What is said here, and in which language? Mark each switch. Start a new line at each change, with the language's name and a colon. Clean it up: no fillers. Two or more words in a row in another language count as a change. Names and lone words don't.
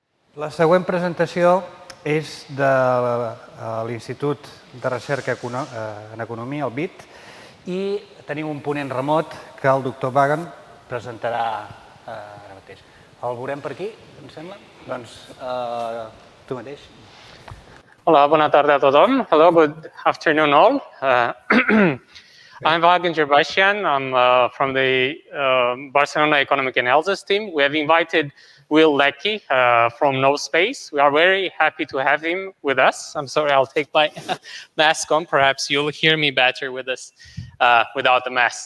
Catalan: La següent presentació és de l'Institut de Recerca en Economia, el BIT, i tenim un ponent remot que el doctor Wagen presentarà ara mateix. El veurem per aquí, em sembla? Doncs tu mateix. Hola, bona tarda a tothom.
English: Hello, good afternoon all. I'm Wagen Gerbashian. I'm from the Barcelona Economic Analysis team. We have invited Will Leckie from Nous. We are very happy to have him with us. I'm sorry, I'll take my mask on. Perhaps you'll hear me better with this without the mask.